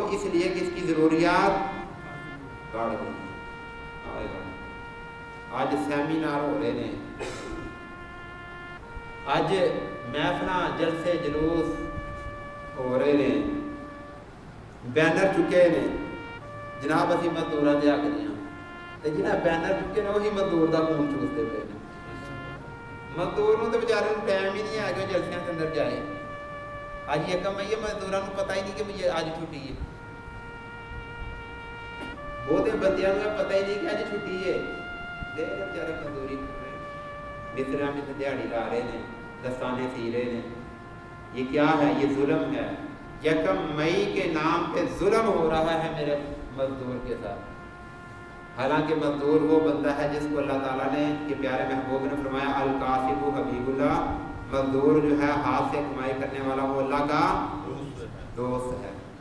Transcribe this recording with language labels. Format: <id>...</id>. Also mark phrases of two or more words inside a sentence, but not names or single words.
<ur>اس لیے کہ اس کی ضروریات بڑھ گئی.</ur> <pa>آج سیمینار ہو رہے ہیں، آج محفل جلسے جلوس ہو رہے ہیں، بینر چکے ہیں جناب اسی مزدوراں دے حق دیاں، تے جنہاں بینر چکے نے وہی مزدور دا خون چوستے پے نے. مزدور نوں تے بیچارے نوں ٹائم ہی نہیں ہے کہ جلسیاں دے اندر جائے. اج یہ کم ہے مزدوراں نوں پتہ ہی نہیں کہ مجھے اج چھٹی ہے. بہتے بندیاں نوں پتہ ہی نہیں کہ اج چھٹی ہے. دے بیچارے مزدوری کر رہے ہیں، مستریاں میں دیہڑی لا رہے ہیں، دستانے سی رہے ہیں.</pa> <ur>یہ کیا ہے؟ یہ ظلم ہے. 1 مئی کے نام پہ ظلم ہو رہا ہے میرے مزدور کے ساتھ. حالانکہ مزدور وہ بندہ ہے جس کو اللہ تعالیٰ نے کہ پیارے محبوب نے فرمایا</ur> <ar>الکاسب حبیب اللہ،</ar> <ur>مزدور جو ہے ہاتھ سے کمائی کرنے والا وہ اللہ کا دوست ہے.</ur>